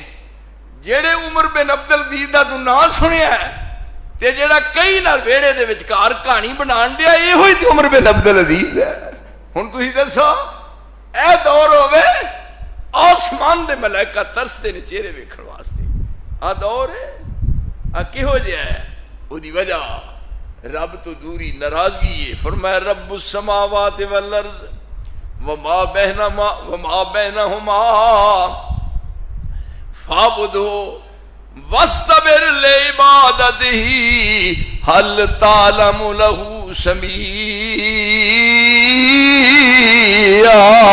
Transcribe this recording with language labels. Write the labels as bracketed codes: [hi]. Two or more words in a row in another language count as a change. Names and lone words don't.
[pa] ਜਿਹੜੇ ਉਮਰ ਬਿਨ ਅਬਦੁਲ ਅਜ਼ੀਜ਼ ਦਾ ਤੂੰ ਨਾਂ ਸੁਣਿਆ ਤੇ ਜਿਹੜਾ ਕਈ ਨਾਲ ਵਿਹੜੇ ਦੇ ਵਿਚਕਾਰ ਕਹਾਣੀ ਬਣਾਉਣ ਡਿਆ, ਇਹੋ ਹੀ ਤੇ ਉਮਰ ਬਿਨ ਅਬਦੁਲ ਅਜ਼ੀਜ਼ ਹੈ। ਹੁਣ ਤੁਸੀਂ ਦੱਸੋ, ਇਹ ਦੌਰ ਹੋਵੇ ਆਸਮਾਨ ਦੇ ਮਲਾਇਕਾ ਤਰਸਦੇ ਨੇ ਚਿਹਰੇ ਵੇਖਣ ਵਾਸਤੇ, ਆ ਦੌਰ ਹੈ, ਆ ਕਿਹੋ ਜਿਹਾ ਹੈ? ਉਹਦੀ ਵਜ੍ਹਾ ਰੱਬ ਤੋਂ ਦੂਰੀ, ਨਾਰਾਜ਼ਗੀ ਹੈ। [ar] ਫਰਮਾਇਆ ربُّ السماوات والأرض وما بينهما فاعبده واصطبر لعبادته هل تعلم له سميا.